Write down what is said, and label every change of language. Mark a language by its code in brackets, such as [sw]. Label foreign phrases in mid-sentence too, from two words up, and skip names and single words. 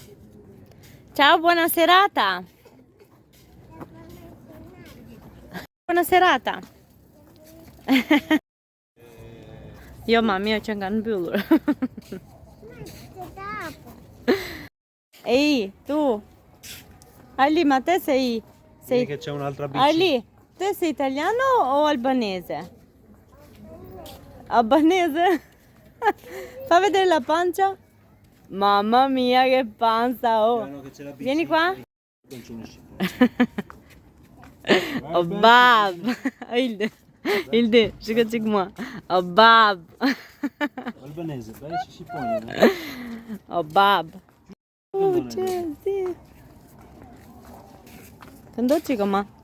[it] Ciao, buona serata. Buona serata. [sq] Jo, mami, jo që nga mbyllur. [it] Ehi, tu. Ali, ma te sei... Che c'è un'altra bici. Ali, te sei italiano o albanese? Albanese? Fa vedere la pancia? Mamma mia che panza, oh! Vieni qua. [sq] Oh bab! Ilde, shiko çik mua. Oh bab! [it] Albanese, beh, si pone. Oh bab! Oh, c'è, sì. [sq] Këndo çiko ma?